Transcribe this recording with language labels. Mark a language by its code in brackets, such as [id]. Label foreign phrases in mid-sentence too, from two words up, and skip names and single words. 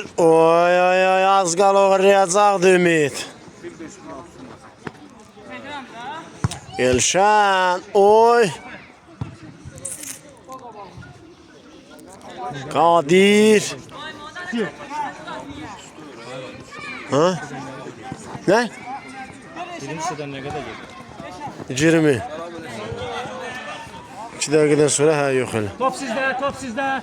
[az] Oy az qala uğrayacaqdı Ümid. Elşən oy. Qadir. Ha? [tr] Ne? Birinci sıradan ne kadar gelir? 20. 2 dakikadan sonra ha yok öyle. Top sizde, top sizde.